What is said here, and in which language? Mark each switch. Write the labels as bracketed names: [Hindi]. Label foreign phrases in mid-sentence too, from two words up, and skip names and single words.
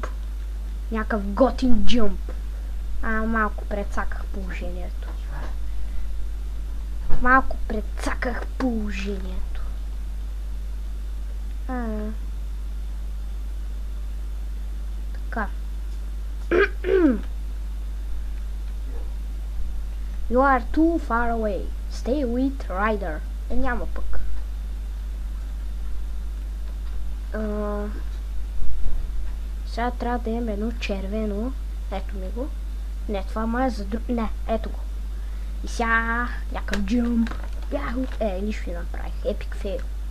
[Bulgarian] Някакъв готин джъмп. Малко прецаках положението. Така. [English] You are too far away. Stay with Ryder. [Bulgarian] Няма пък. Сега трябва да имам едно червено. Ето ми го. Не, това май за друг... Не, ето го. И сега някакъв джъмп. Нищо не направих. [English] Epic fail.